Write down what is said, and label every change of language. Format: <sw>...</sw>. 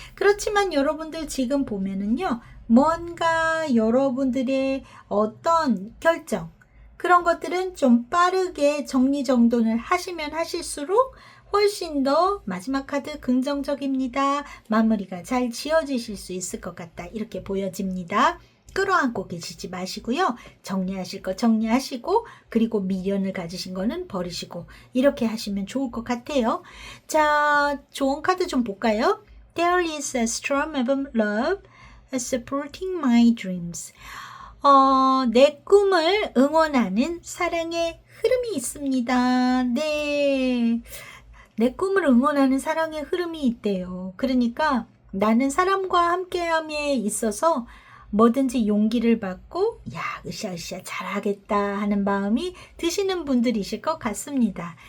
<ko>그렇지만 여러분들 지금 보면은요, 뭔가 여러분들의 어떤 결정, 그런 것들은 좀 빠르게 정리정돈을 하시면 하실수록 훨씬 더 마지막 카드 긍정적입니다. 마무리가 잘 지어지실 수 있을 것 같다. 이렇게 보여집니다. 끌어안고 계시지 마시고요. 정리하실 거 정리하시고, 그리고 미련을 가지신 거는 버리시고, 이렇게 하시면 좋을 것 같아요. 자, 좋은 카드 좀 볼까요?</ko> <en>There is a strong love supporting my dreams.</en> <ko>내 꿈을 응원하는 사랑의 흐름이 있습니다. 네. 내 꿈을 응원하는 사랑의 흐름이 있대요. 그러니까 나는 사람과 함께함에 있어서 뭐든지 용기를 받고 으쌰으쌰 잘하겠다 하는 마음이 드시는 분들이실 것 같습니다.</ko>